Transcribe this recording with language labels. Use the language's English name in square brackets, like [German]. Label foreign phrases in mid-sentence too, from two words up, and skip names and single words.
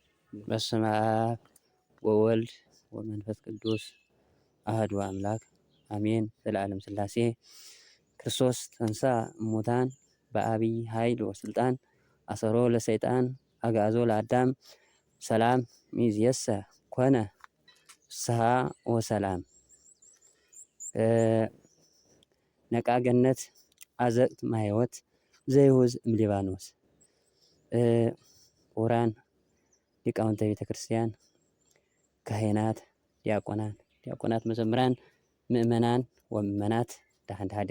[Geez] በስመ አብ ወወልድ ወመንፈስ ቅዱስ አሐዱ አምላክ አሜን። ዘለዓለም ሥላሴ ክርስቶስ ተንሥአ እሙታን በአቢይ ኃይል ወስልጣን አሰሮ ለሰይጣን አግዓዞ ለአዳም ሰላም ሚእዜሰ ኮነ ፍስሐ ወሰላም። ነቃ ገነት አዘቅት ማሕይወት ዘይውዝ እምሊባኖስ። ክቡራን ሊቃውንተ ቤተ ክርስቲያን፣ ካህናት፣ ዲያቆናት፣ መዘምራን፣ ምእመናን ወምእመናት ዳሕን